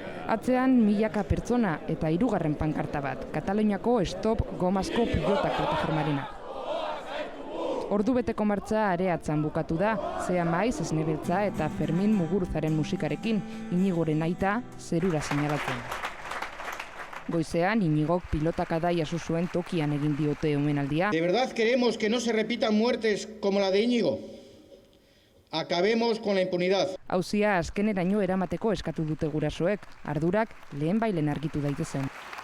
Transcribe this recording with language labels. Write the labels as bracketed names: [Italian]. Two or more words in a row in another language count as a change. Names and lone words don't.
[Basque] Atzean milaka pertsona eta 3. pankarta bat, Kataluniako Stop Gomazko pilotak plataformarena. Ordubeteko martxa areatzan bukatu da, Zea Maiz, Esnebeltza eta Fermin Muguruzaren musikarekin, Inigoren aita zerura seinalatzen. Goizean, Inigok pilotakada jaso zuen tokian egin diote omenaldia. [Spanish] ¿De verdad queremos que no se repitan muertes como la de Íñigo? Acabemos con la impunidad. [Basque] Auzia azkeneraino eramateko eskatu dute gurasoek, ardurak lehenbailen argitu daitezen.